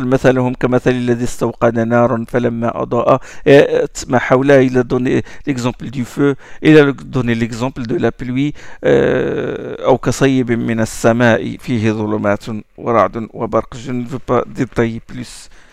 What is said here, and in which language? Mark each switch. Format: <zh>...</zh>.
<ar>مثلهم كمثل الذي استوقد نارا فلما أضاءت ما حوله.</ar> <fr>Il a donné l'exemple du feu. Il a donné l'exemple de la pluie.</fr> <ar>أو كصيب من السماء فيه ظلمات ورعد وبرق.</ar> <fr>Je ne veux pas détailler plus.</fr>